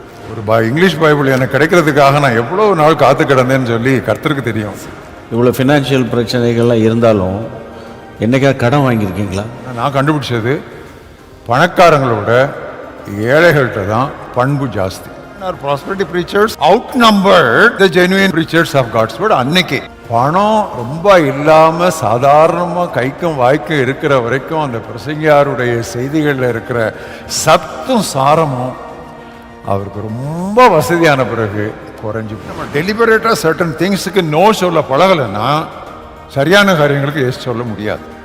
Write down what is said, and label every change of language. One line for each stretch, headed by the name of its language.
Tamil: ஒரு English Bible எனக்கு கிடைக்கிறதுக்காக நான் எவ்வளோ நாள் காத்து கிடந்தேன்னு சொல்லி கர்த்தருக்கு தெரியும். இவ்வளோ ஃபினான்ஷியல் பிரச்சனைகள்லாம் இருந்தாலும் என்னைக்கா கடன் வாங்கியிருக்கீங்களா? நான் கண்டுபிடிச்சது பணக்காரங்களோட ஏழைகள்கிட்ட தான் பண்பு ஜாஸ்தி.
English: Prosperity preachers outnumbered the genuine preachers of God's word.
Tamil: அன்னைக்கு பணம் ரொம்ப இல்லாம சாதாரணமா கைக்கும் வாய்க்கும் இருக்கிற வரைக்கும் அந்த பிரசங்கியாருடைய செய்திகளில் இருக்கிற சத்தும் சாரமும் அவருக்கு ரொம்ப வசதியான பிறகு குறைஞ்சி. நம்ம டெலிபரேட்டா சர்டன் திங்ஸுக்கு நோ சொல்ல பழகலைன்னா சரியான காரியங்களுக்கு எஸ் சொல்ல முடியாது.